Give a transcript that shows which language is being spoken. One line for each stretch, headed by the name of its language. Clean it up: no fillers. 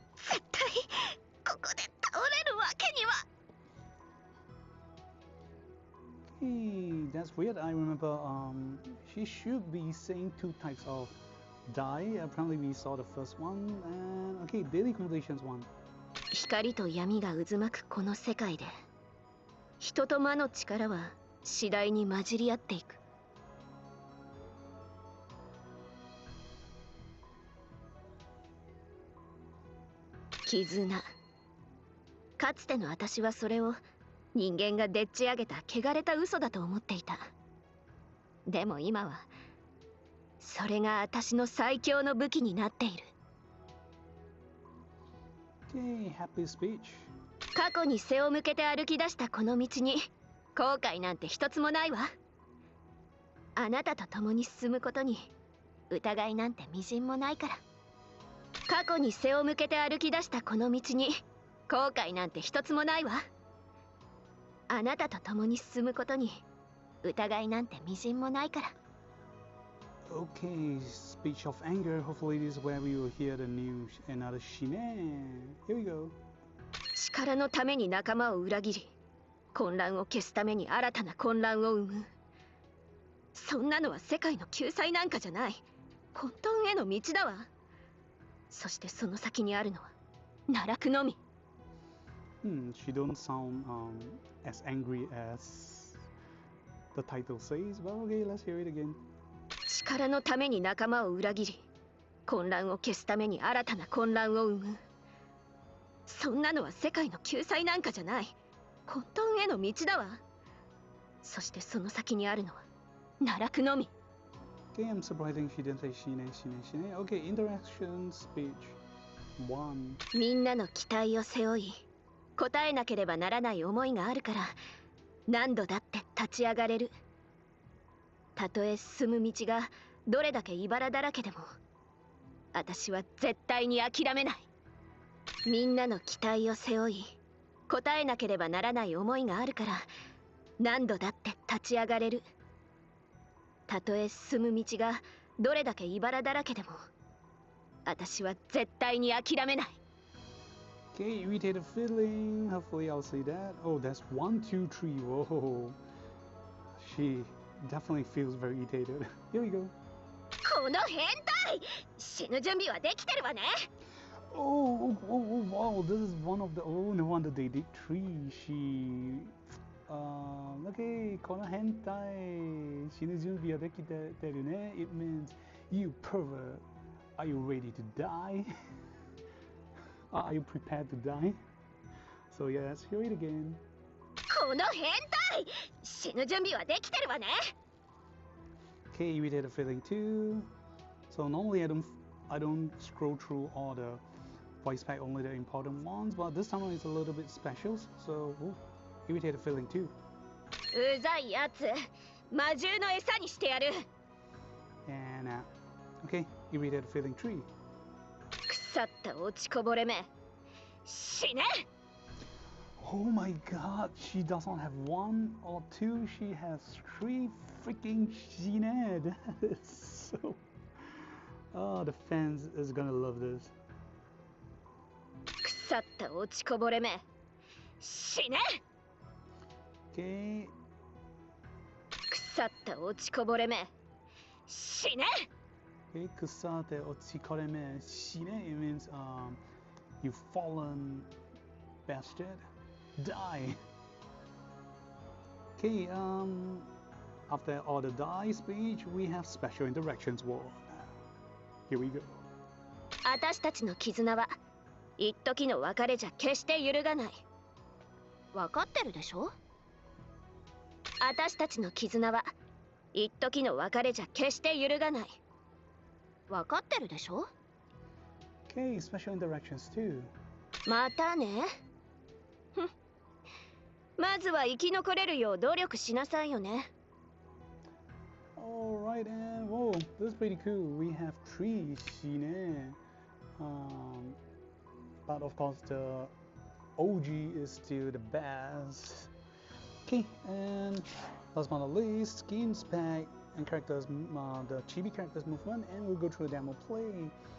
Japanese: 絶対ここで倒れるわけには。
English: Hey, that's weird. I remember she should be saying 2 types of die. Apparently we saw the first one. And okay, daily completions 1.
Japanese: 光と闇が渦巻くこの世界で、人と魔の力は次第に混じり合っていく。絆。かつての私はそれを人間がでっち上げた汚れた嘘だと思っていた。でも今はそれが私の最強の武器になっている。
English: Okay, happy speech.
Japanese: 過去に背を向けて歩き出したこの道に後悔なんて一つもないわ。あなたと共に進むことに疑いなんてみじんもないから。過去に背を向けて歩き出したこの道に後悔なんて一つもないわ。あなたと共に進むことに疑いなんてみじんもないから。
English: Okay, speech of anger. Hopefully this is where we will hear the new another Shine. Here we go.
Japanese: 力のために仲間を裏切り、混乱を消すために新たな混乱を生む。そんなのは世界の救済なんかじゃない。混沌への道だわ。そしてその先にあるのは奈落のみ。
English: She don't sound as angry as the title says. Well, okay, let's hear it again.
Japanese: 力のために仲間を裏切り、混乱を消すために新たな混乱を生む。そんなのは世界の救済なんかじゃない。混沌への道だわ。そしてその先にあるのは奈落のみ。
English: Okay, I'm surprising she didn't say Shine. Okay, interaction speech 1.
Japanese: みんなの期待を背負い、答えなければならない思いがあるから何度だって立ち上がれる。たとえ進む道がどれだけ茨だらけでも私は絶対に諦めない。みんなの期待を背負い、答えなければならない思いがあるから何度だって立ち上がれる。たとえ進む道がどれだけ茨だらけでも私は絶対に諦めない。
English: Okay, irritated feeling. Hopefully I'll see that. Oh, that's 1, 2, 3. Whoa. She definitely feels very irritated. Here we go.
Japanese: この変態、死ぬ準備はできてるわね。
English: Wow, this is one of the, no wonder they did 3.
Japanese: Okay, この変態、死ぬ準備はできてるね.
English: It means, you pervert, are you ready to die? Are you prepared to die? So yeah, let's hear it again.
Japanese: この変態、死ぬ準備はできてるわね。
English: Okay, irritated feeling 2. So normally I don't scroll through all the voice pack, only the important ones, but this time it's a little bit special. So irritated feeling 2.
Japanese: うざいやつ、魔獣の餌にしてやる。
English: And okay, irritated feeling 3.
Japanese: 腐った落ちこぼれめ、死ね。
English: Oh my god, she does not have 1 or 2, she has 3 freaking Shine. That is so... Oh, the fans is gonna love this.
Japanese: 腐った落ちこぼれめ、死ね。
English: Okay.
Japanese: 腐った落ちこぼれめ、死ね。 Okay, kusate otsikoreme shine.
English: It means you fallen bastard. Die. Okay, after all the die speech, we have special interactions one. Here we go.
Japanese: 私たちの絆は一時の別れじゃ決して揺るがない。わかってるでしょ？私たちの絆は一時の別れじゃ決して揺るがない。わかってるでしょ？
English: Okay, special interactions too.
Japanese: またね。ふん。まずは生き残れるよう努力しなさいよね。
English: Alright, and whoa, this is pretty cool. We have 3 Shine. But of course the OG is still the best. Okay, and last but not least, skins pack and characters, the chibi characters movement, and we'll go through the demo play.